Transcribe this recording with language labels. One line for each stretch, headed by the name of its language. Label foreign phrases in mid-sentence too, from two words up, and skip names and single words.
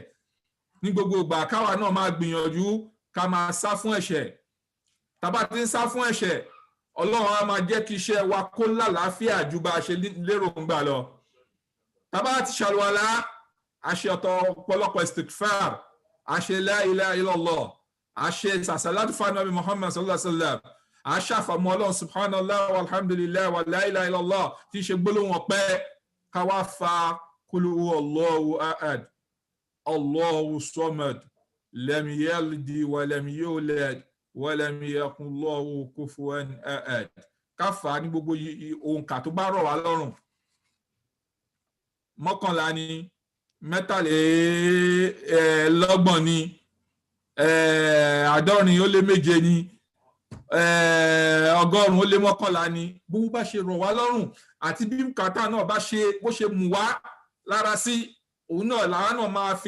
Yoruba: ní gbogbo ìgbà káwa náà máa gbìyànjú ká máa sá fún ẹ̀ṣẹ̀ tàbá ti ń sá fún ẹ̀ṣẹ̀ Ọlọ́run á máa jẹ́ kí iṣẹ́ wa kó lálàáfíà ju bá a ṣe lérò ń gbà lọ tàbá ti ṣàlùwàlá àṣẹ ọ̀pọ̀lọpọ̀ istighfar àṣẹ
Arabic: لا إله إلا الله
Yoruba: àṣẹ sàṣàlátù fún Ànábì Muhammad
Arabic: صلى الله عليه وسلم
Yoruba: àṣẹ àfàmọ́ Ọlọ́run
Arabic: سبحان الله والحمد لله ولا إله إلا الله
Yoruba: tí ṣe gbólóhùn ọpẹ́ káwá fa
Arabic: قل هو الله أحد الله الصمد لم يلد ولم يولد ولم يكن له كفوا أحد
Yoruba: káfà ní gbogbo òǹkà tó bá rọ̀ wá lọ́rùn 11 ni 23 ni 70 ni 100 ni bó bá ṣe rọ̀ wá lọ́rùn àti bí bùkátà náà bá ṣe bó ṣe mú wá lára sí òun náà làwọn náà máa fi